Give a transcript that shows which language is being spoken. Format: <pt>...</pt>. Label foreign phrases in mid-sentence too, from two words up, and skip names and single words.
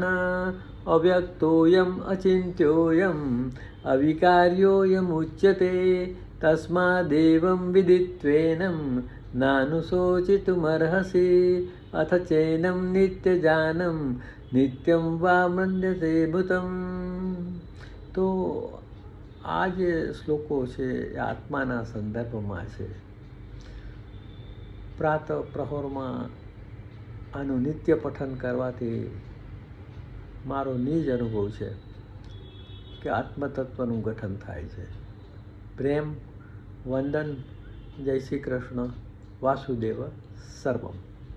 <sa>अव्यक्तोऽयम् अचिन्त्योऽयम् अविकार्योऽयमुच्यते। तस्मादेवं विदित्वेनं नानुशोचितुमर्हसि। अथ चैनं नित्यजानं नित्यं वा मन्यते भूतम्।</sa> <gu>તો આ જે શ્લોકો છે આત્માના સંદર્ભમાં છે। પ્રાતઃ પ્રહરમાં આનું નિત્ય પઠન કરવાથી મારો નિજ અનુભવ છે કે આત્મતત્વનું ગઠન થાય છે. પ્રેમ, વંદન, જય શ્રી કૃષ્ણ, વાસુદેવ સર્વમ.</gu>